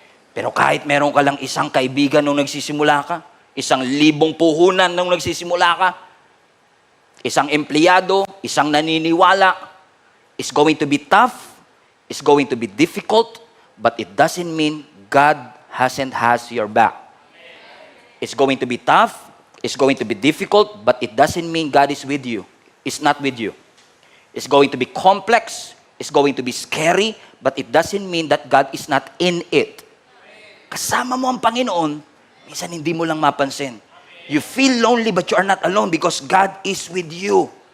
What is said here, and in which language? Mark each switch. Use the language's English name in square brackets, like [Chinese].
[Filipino] Pero kahit meron ka lang isang kaibigan nung nagsisimula ka, [English] 1,000 puhunan nung nagsisimula ka, isang empleyado, isang naniniwala, it's going to be tough, it's going to be difficult, but it doesn't mean God has your back. It's going to be tough, it's going to be difficult, but it doesn't mean God is with you. It's not with you. It's going to be complex, it's going to be scary, but it doesn't mean that God is not in it. [Filipino] Kasama mo ang Panginoon, minsan hindi mo lang mapansin. [English] You feel lonely but you are not alone because God is with you.